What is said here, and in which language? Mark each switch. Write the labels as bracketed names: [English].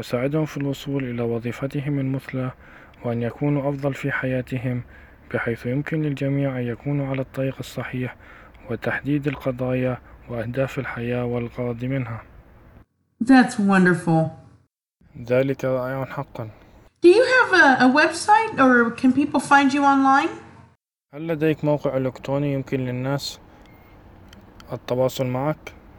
[Arabic] أساعدهم في الوصول إلى وظيفتهم المثلى وأن يكونوا أفضل في حياتهم بحيث يمكن للجميع أن يكونوا على الطريق الصحيح وتحديد القضايا وأهداف الحياة والغرض منها. [English] That's wonderful. [Arabic] ذلك رائع حقا. [English] Do you have a website or can people find you online? [Arabic] هل لديك موقع إلكتروني يمكن للناس التواصل معك؟